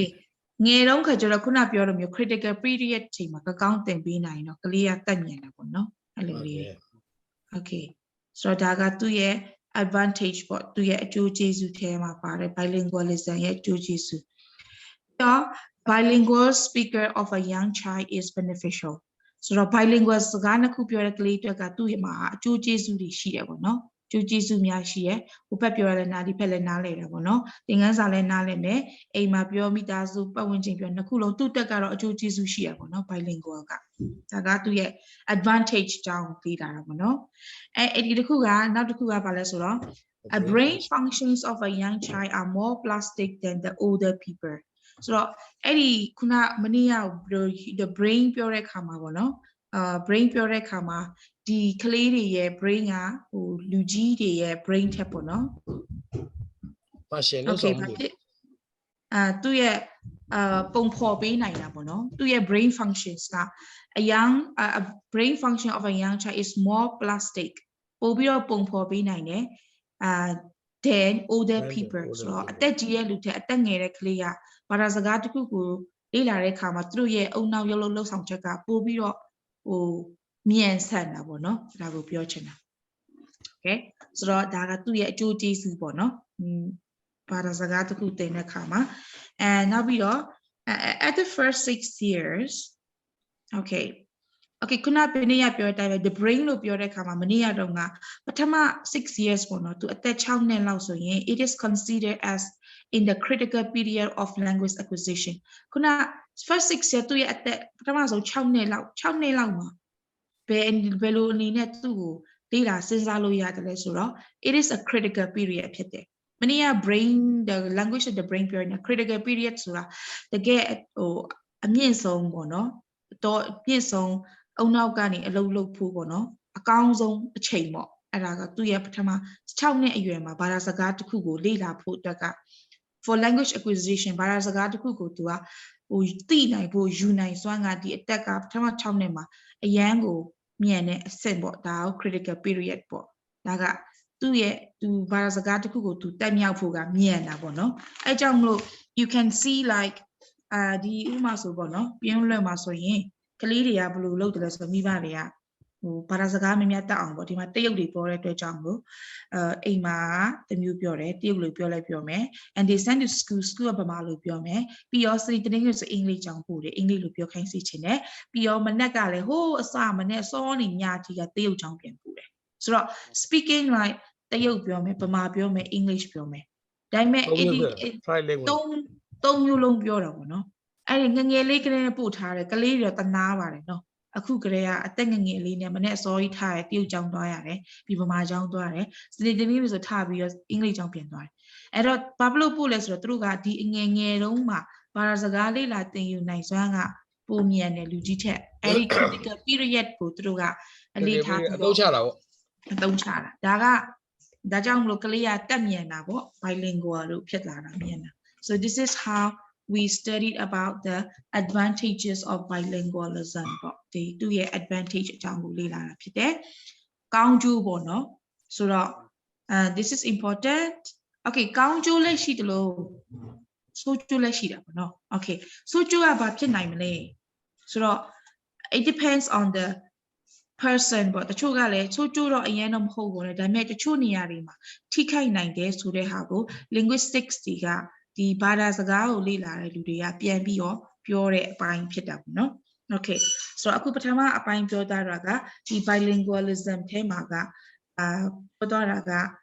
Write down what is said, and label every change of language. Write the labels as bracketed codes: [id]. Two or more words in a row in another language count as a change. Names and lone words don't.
[my] okay ငယ်တော့ခါကျတော့ခုနပြောလိုမျိုး [en] critical period [my] ချိန်မှာကောင်းတင်ပေးနိုင်တော့ကလေးကတက်မြန်တာပေါ့နော်အဲ့လိုလေး okay ဆိုတော့ဒါကသူ့ရဲ့ advantage ပေါ့သူရဲ့အကျိုးကျေးဇူးထဲမှာ ပါတယ် bilingualism ရဲ့အကျိုးကျေးဇူးတော့ [en] bilingual speaker of a young child is beneficial [my] ဆိုတော့ bilingual စကားနှစ်ခုပြောတဲ့ကလေးတွေကသူ့ရဲ့မှာအကျိုးကျေးဇူးတွေရှိတယ်ပေါ့နော်ကျိုးကျေးဇူးများရှိရဲ့ဟိုဘက်ပြောရလဲနားဒီဘက်လည်းနားလဲတာပေါ့နော်သ င်ခန်းစာလည်းနားလဲမယ်အိမ်မှာပြောမိသားစုပတ်ဝန်းကျင်ပြောနှစ်ခုလုံးသူ့တက်ကတော့အကျိုးကျေးဇူးရှိရပေါ့နော် bilingual ကဒါကသူ့ရဲ့ advantage အကြောင်းသိတာပေါ့နော်အဲ့ဒီတစ်ခုကနောက်တစ်ခုကဘာလဲဆိုတော့ [en] a brain functions of a young child are more plastic than the older people [my] ဆိုတော့အဲ့ဒီခုနမနေ့က [en] the brain [my] ပြောတဲ့ခါမှာပေါ့နော်brain ပြောတဲ့ခါမှာဒီကလေးတွေရဲ့ brain ကဟိုလူကြီးတွေရဲ့ brain ထက်ပေါ့နော် function လို့ဆိုလို့ သူ့ရဲ့ပုံဖော်ပေးနိုင်တာပေါ့နော်သူ့ရဲ့ [en] brain functions [my] က [en] a brain function of a young child is more plastic [my] ပို့ ပြီးတော့ပုံဖော်ပေးနိုင်တယ် [en] than older people [my] ဆိုတော့အသက်ကြီးရဲ့လူတွေအသက်ငယ်တဲ့ကလေးကဘာသာစကားတစ်ခုကိုလေ့လာတဲ့အခါမှာသူတို့ရဲ့အုံနောက်ရုပ်လုံးလှုပ်ဆောင်ချက်ကပို့ပြီးတော့ဟိုမြန်ဆန်တာပေါ့နော်ဒါကိုပြောချင်တာ okay ဆိုတော့ဒါကသူ့ရဲ့အကျိုးကျေးဇူးပေါ့နော်ဘာသာစကားတစ်ခုသင်တဲ့အခါမှာနောက်ပြီးတော့ [en] at the first 6 years okay [my] ခုနကဘယ်နည်းပြောတဲ့အတိုင်းပဲ the brain လို့ပြောတဲ့အခါမှာမနေ့ကတော့ငါပထမ6 years ပေါ့နော်သူအသက်6နှစ်လောက်ဆိုရင် [en] it is considered as in the critical period of language acquisition [my] ခုန [en] first 6 years [my] သူရဲ့အသက်ပထမဆုံး6နှစ်လောက်မှာဘယ်လိုအနေနဲ့သူ့ကိုလေ့လာစဉ်းစားလို့ရတယ်လဲဆိုတော့ [en] it is a critical [my] period ဖြစ်တယ်မနေ့က [en] brain the language of the brain period critical period [my] ဆိုတာတကယ်ဟိုအမြင့်ဆုံးပေါ့နော်တော့အမြင့်ဆုံးအုံနောက်ကနေအလုပ်လုပ်ဖို့ပေါ့နော်အကောင်းဆုံးအချိန်ပေါ့အဲ့ဒါကသူ့ရဲ့ပထမ6နှစ်အရွယ်မှာဘာသာစကားတစ်ခုကိုလေ့ လာဖို့အတွက်က [en] for language acquisition [my] ဘာသာစကားတစ်ခုကိုသူကဟိုသိနိုင်ဖို့ယူနိုင်စွမ်းကဒီအတက်ကပထမ6နှစ်မှာအရန်ကိုမြန်တဲ့အဆင့်ပေါ့ဒါကို [en] critical period [my] ပေါ့ဒါကသူ့ ရဲ့သူဘာသာစကားတစ်ခုကိုသူတက်မြောက်ဖို့ကမြန်တာပေါ့နော်အဲကြောင့်မလို့ [en] you can see like [my] ဒီဥပမာဆိုပေါ့နော်ပြင်းလွယ်မှာဆို ရင်ကလေးတွေကဘယ်လိုလုပ်တယ်လဲဆိုတော့မိဘတွေကဟိုဘာသာစကားများများတတ်အောင်ပေါ့ဒီမှာတရုတ်တွေပြောတဲ့အတွက်ကြောင့်လို့အိမ်မှာတမျိုးပြောတယ်တရုတ်လိုပြောလိုက်ပြောမယ် [en] and they send to school [my] ကဗမာလိုပြောမယ်ပြီးတော့စနေတနင်္ဂနွေဆိုအင်္ဂလိပ်ကြောင်းပို့တယ်အင်္ဂလိပ်လိုပြောခိုင်းစီချင်တယ်ပြီးတော့မနက်ကလည်းဟိုးအစမနက်စောနေညကြီးကတရုတ်ကြောင်းပြန်ပို့တယ်ဆိုတော့ [en] speaking like [my] တရုတ်ပြောမယ်ဗမာပြောမယ် English ပြောမယ်ဒါပေမဲ့ သုံးမျိုးလုံးပြောတာပေါ့နော်အဲ့ဒီငယ်လေးကလေးနဲ့ပို့ထားတယ်ကလေးတွေတော့တနာပါတယ်နော်အခုကလေးကအသက်ငယ်လေးနဲ့မနေ့အစောကြီးထားရတရုတ်ကျောင်းသွားရတယ်ပြီးဗမာကျောင်းသွားရတယ်စနေတနင်္ဂနွေဆိုထားပြီးတော့အင်္ဂလိပ်ကျောင်းပြန်သွားတယ်အဲ့တော့ဘာလို့ ပို့လဲဆိုတော့သူတို့ကဒီငယ်တုန်းမှာဘာသာစကားလေးလာသင်ယူနိုင်စွမ်းကပုံမြန်တယ်လူကြီးထက်အဲ့ဒီ [en] critical period [my] ကိုသူတို့ကအလေးထားပြီးတော့အသုံးချတာပေါ့အသုံးချတာဒါ ကြောင့်မလို့ကလေးကတက်မြန်တာပေါ့ bilingual လို့ဖြစ်လာတာမြန်တာ [en] so this is how we studied about the advantages of bilingualism [my] ပေါ့ဒီသူ့ရဲ့ advantage အကြောင်းကိုလေ့ လာတာဖြစ်တယ်ကောင်းကျိုးပေါ့နော်ဆိုတော့ [en] this is important okay [my] ကောင်းကျိုးလည်းရှိတယ်လို့ဆိုးကျိုးလည်းရှိတာပေါ့နော် okay ဆိုး ကျိုးကဘာဖြစ်နိုင်မလဲဆိုတော့ [en] it depends on the person [my] ပေါ့တချို့ကလည်းဆိုးကျိုးတော့အရင်တော့မဟုတ်ဘူးလေဒါပေမဲ့တချို့နေရာတွေမှာထိခိုက်နိုင်တယ်ဆိုတဲ့ဟာကို linguistics တွေကဒီဘာသာစကားကိုလေ့လာတဲ့လူတွေကပြန်ပြီးတော့ပြောတဲ့အပိုင်းဖြစ်တာပေါ့နော် okay ဆိုတော့အခုပထမအပိုင်းပြောတာကဒီ bilingualism ထဲမှာကပြောတာက